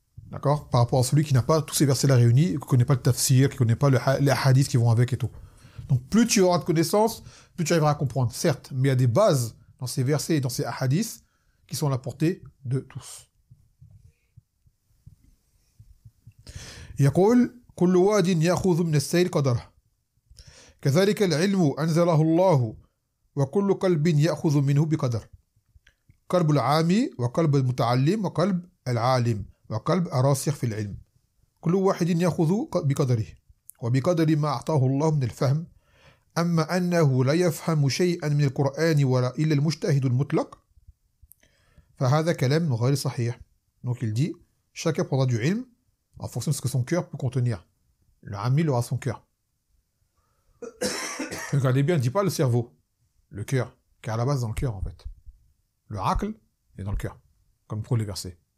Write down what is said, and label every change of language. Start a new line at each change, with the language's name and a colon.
French: D'accord? Par rapport à celui qui n'a pas tous ces versets-là réunis, qui ne connaît pas le tafsir, qui ne connaît pas les hadiths qui vont avec et tout. Donc plus tu auras de connaissances, plus tu arriveras à comprendre, certes, mais il y a des bases dans ces versets et dans ces hadiths qui sont à la portée de tous.
Arabic: يقول كل واد يأخذ من السيل قدره كذلك العلم أنزله الله وكل قلب يأخذ منه بقدر قلب العامي وقلب المتعلم وقلب العالم وقلب الراسخ في العلم كل واحد يأخذ بقدره وبقدر ما أعطاه الله من الفهم أما أنه لا يفهم شيئا من القرآن ولا إلا المجتهد المطلق فهذا كلام غير صحيح.
French: Donc il dit, chacun prendra du ilm en fonction de ce que son cœur peut contenir. Le amil aura son cœur. Regardez bien, ne dit pas le cerveau, le cœur, car à la base, dans le cœur, en fait. Le aql est dans le cœur, comme pour les versets.